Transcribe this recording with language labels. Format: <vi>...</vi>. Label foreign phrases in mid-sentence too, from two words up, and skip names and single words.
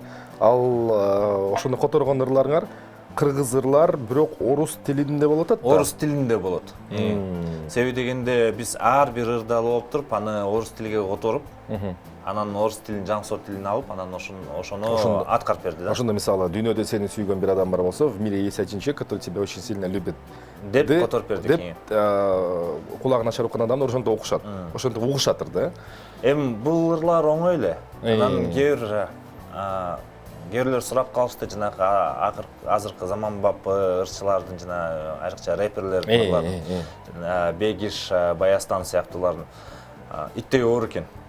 <ky>Ал ошону которгон ырларыңар кыргыз ырлар, бирок орус тилинде болот да? Орус тилинде болот. Себеби дегенде биз ар бир ырды алып алып туруп, аны орус тилиге которуп, анан орус тилин, жаңсоо тилин алып, анан ошону аткарып берди да. Ошондо мисалы дүйнөдө сени сүйгөн бир адам бар болсо,</ky> <ru>в мире есть один человек, который тебя очень сильно любит.</ru> <ky>Деп которуп бердик. Деп кулагы начар уккан адамдар ошентип окушат. Ошентип угушатыр да. Эми бул ырлар оңой эле. Анан кээрлер сурап калышты, жанагы азыркы заманбап ырчылардын, жана айрыкча рэперлердин, Бегиш, Баястан сыяктуулардын иттей оор экен.</ky>